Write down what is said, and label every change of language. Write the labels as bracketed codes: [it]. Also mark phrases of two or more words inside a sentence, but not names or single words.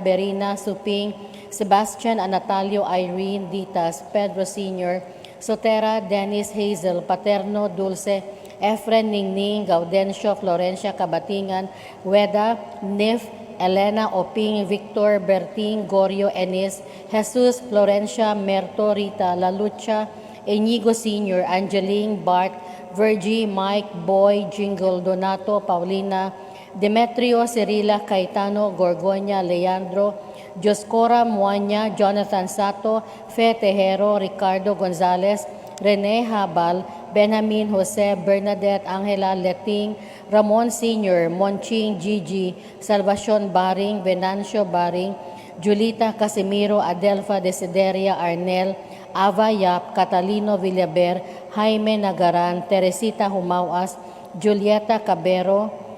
[tl] Berina, Suping, Sebastian, Anatalio, Irene, Ditas, Pedro Sr., Sotera, Dennis, Hazel, Paterno, Dulce, Efren, Ningning, Gaudencio, Florencia, Kabatingan, Weda, Nif, Elena, Oping, Victor, Berting, Gorio, Enis, Jesus, Florencia, Merto, Rita, Lalucha, Inigo Sr., Angeline, Bart, Virgie, Mike, Boy, Jingle, Donato, Paulina, Demetrio, Cirila, Caetano, Gorgonia, Leandro, Joscora, Muanya, Jonathan Sato, Fe Tejero, Ricardo Gonzalez, Rene Habal, Benjamin Jose, Bernadette, Angela Leting, Ramon Sr., Monching, Gigi, Salvacion Baring, Venancio Baring, Julita Casimiro, Adelfa Desideria Arnel, Ava Yap, Catalino Villaber, Jaime Nagaran, Teresita Humauas, Julieta Cabero,